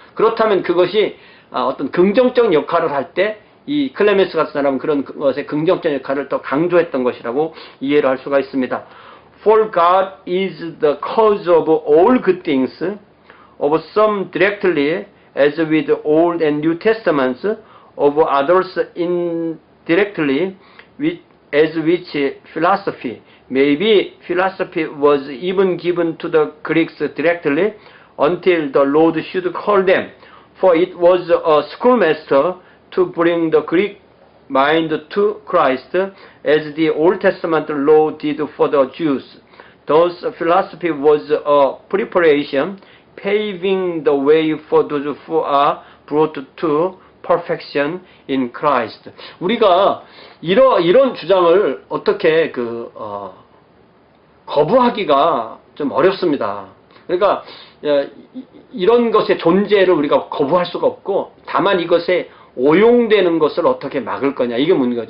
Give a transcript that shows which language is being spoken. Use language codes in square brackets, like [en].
[ko] 그렇다면 그것이 어떤 긍정적 역할을 할 때 이 클레멘스 같은 사람은 그런 것의 긍정적 역할을 더 강조했던 것이라고 이해를 할 수가 있습니다. [en] For God is the cause of all good things, of some directly, as with the Old and New Testaments, of others indirectly, as which philosophy. Maybe philosophy was even given to the Greeks directly until the Lord should call them, for it was a schoolmaster to bring the Greek mind to Christ, as the Old Testament law did for the Jews. Thus, philosophy was a preparation, paving the way for those who are brought to perfection in Christ. [ko] 우리가 이런 주장을 어떻게 거부하기가 좀 어렵습니다. 그러니까 이런 것의 존재를 우리가 거부할 수가 없고, 다만 이것에 오용되는 것을 어떻게 막을 거냐, 이게 문제죠.